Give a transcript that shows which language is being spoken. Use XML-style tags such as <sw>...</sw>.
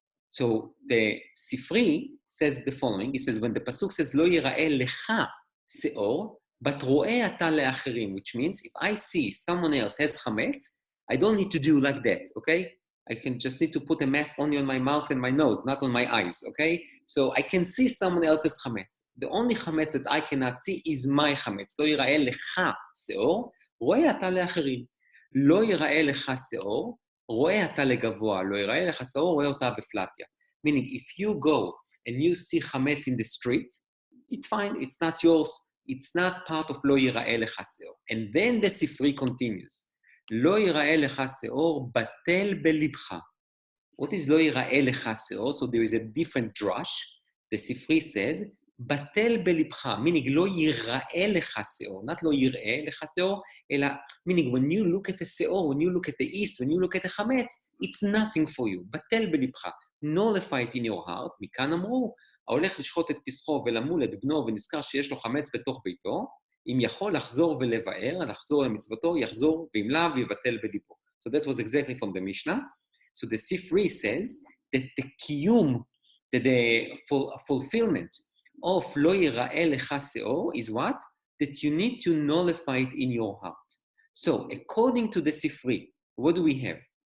<en>So the Sifri says the following. It says, when the pasuk says,</en> <he>לא ייראה לך שאור,</he> <en>but</en> <he>רואה אתה לאחרים,</he> <en>which means if I see someone else has chametz, I don't need to do like that, okay? I can just need to put a mask only on my mouth and my nose, not on my eyes, okay? So I can see someone else's chametz. The only chametz that I cannot see is my chametz.</en> <he>לא ייראה לך שאור, רואה אתה לאחרים. לא ייראה לך שאור, רואה אתה לגבוה. לא ייראה לך שאור, רואה אותה בפלטיה.</he> <en>Meaning, if you go and you see chametz in the street, it's fine, it's not yours. It's not part of</en> <he>לא ייראה לך שאור.</he> <en>And then the Sifri continues.</en> <he>לא ייראה לך שאור, בטל בלבך.</he> <en>What is</en> <he>לא ייראה לך שאור?</he> <en>So there is a different drush. The Sifri says,</en> <he>בטל בלבך,</he> <en>meaning</en> <he>לא ייראה לך שאור,</he> <en>not</en> <he>לא יראה לך שאור, אלא,</he> <en>meaning when you look at the שאור, when you look at the east, when you look at the chametz, it's nothing for you. בטל בלבך. Nullify it in your heart.</en> <he>מכאן אמרו, ההולך לשחוט את פסחו ולמול את בנו ונזכר שיש לו חמץ בתוך ביתו, אם יכול לחזור ולבאר, לחזור למצוותו, יחזור, ואם לאו יבטל בליבו.</he> <en>So that was exactly from the Mishnah. So the Sifri says that the kiyum, that the fulfillment of</en> <he>לא ייראה לך שאור</he> <en>is what? That you need to nullify it in your heart. So according to the Sifri, what do we have?</en>